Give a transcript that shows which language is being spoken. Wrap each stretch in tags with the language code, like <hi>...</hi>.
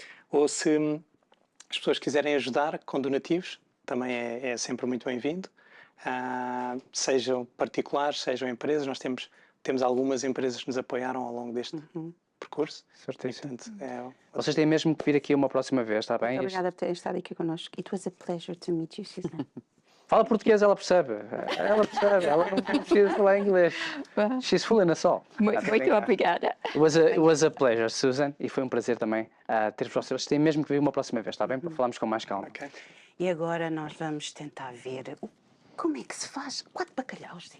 <pt>Ou se as pessoas quiserem ajudar com donativos, também é sempre muito bem-vindo. Sejam particulares, sejam empresas, nós temos temos algumas empresas que nos apoiaram ao longo deste percurso. Certíssimo. Portanto, Vocês têm mesmo que vir aqui uma próxima vez, está bem? Obrigada por terem estado aqui connosco.</pt> <en>It was a pleasure to meet you, Suzana.</en> <pt>Fala português, ela percebe. Ela percebe, ela não precisa falar inglês.</pt> <en>She's fooling us all.</en> <pt>Muito obrigada.</pt> <en>It was a pleasure,</en> <pt>Susan, e foi um prazer também ter-vos vocês. Têm mesmo que vir uma próxima vez, está bem? Para falarmos com mais calma. ok. E agora nós vamos tentar ver como é que se faz 4 bacalhaus.</pt>